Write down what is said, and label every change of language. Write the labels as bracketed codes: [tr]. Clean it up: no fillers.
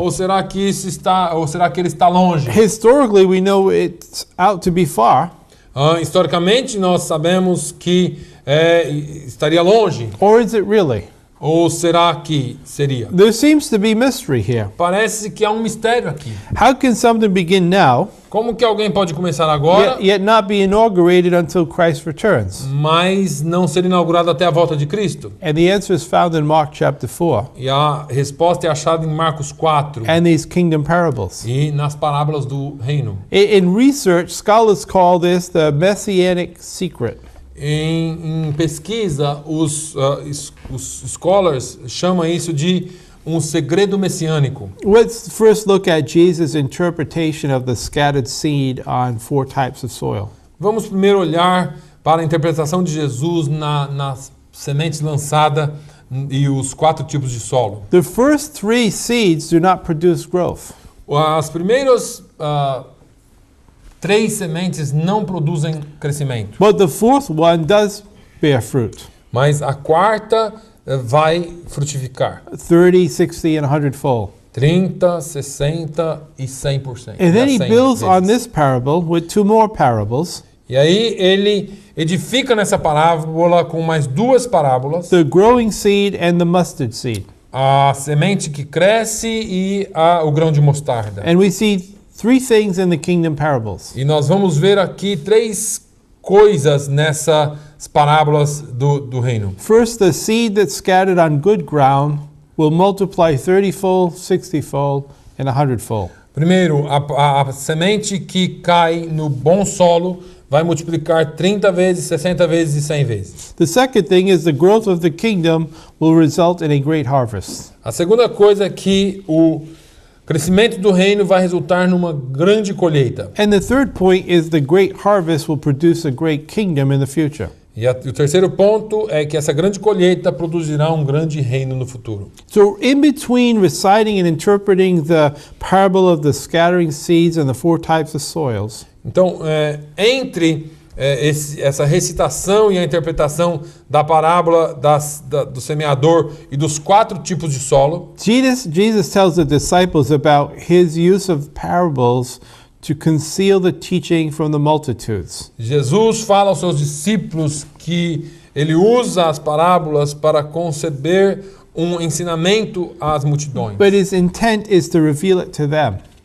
[pt] Ou será que ele está longe? [en] Historically, we know it's out to be far, [pt] Historicamente, nós sabemos que estaria longe. [en] or is it really? [pt] Ou será que seria? [en] There seems to be mystery here. [pt] Parece que há um mistério aqui. [en] How can something begin now, [pt] Como que alguém pode começar agora, [en] yet not be inaugurated until Christ returns? [pt] mas não ser inaugurado até a volta de Cristo? [en] And the answer is found in Mark chapter 4 [pt] E a resposta é achada em Marcos 4 [en] and these kingdom parables. [pt] e nas parábolas do reino. [en] In research, scholars call this the messianic secret. [pt] Em pesquisa, os scholars chamam isso de um segredo messiânico. [en] Let's first look at Jesus' interpretation of the scattered seed on 4 types of soil. [pt] Vamos primeiro olhar para a interpretação de Jesus nas sementes lançadas e os 4 tipos de solo. [en] The first 3 seeds do not produce growth. [pt] As primeiras 3 sementes não produzem crescimento, [en] But the 4th one does bear fruit. [pt] mas a quarta vai frutificar. [en] 30, 60, and 100-fold. [pt] 30, 60 e 100%. [en] And then he [pt] 100 [en] builds on [pt] vezes. [en] this parable with 2 more parables, [pt] E aí ele edifica nessa parábola com mais 2 parábolas, [en] the growing seed and the mustard seed. [pt] a semente que cresce e o grão de mostarda. [en] And we see 3 things in the kingdom parables. [pt] E nós vamos ver aqui 3 coisas nessas parábolas do reino. [en] First, the seed that's scattered on good ground will multiply 30-fold, 60-fold, and 100-fold. [pt] Primeiro, a semente que cai no bom solo vai multiplicar 30 vezes, 60 vezes e 100 vezes. [en] The second thing is the growth of the kingdom will result in a great harvest. [pt] A segunda coisa é que o crescimento do reino vai resultar numa grande colheita. [en] And the third point is the great harvest will produce a great kingdom in the future. [pt] E o terceiro ponto é que essa grande colheita produzirá um grande reino no futuro. [en] So in between reciting and interpreting the parable of the scattering seeds and the 4 types of soils, [pt] Então, entre essa recitação e a interpretação da parábola do semeador e dos 4 tipos de solo, [en] Jesus tells the disciples about his use of parables to conceal the teaching from the multitudes. [pt] Jesus fala aos seus discípulos que ele usa as parábolas para conceber um ensinamento às multidões. [en] But his intent is to reveal it to them.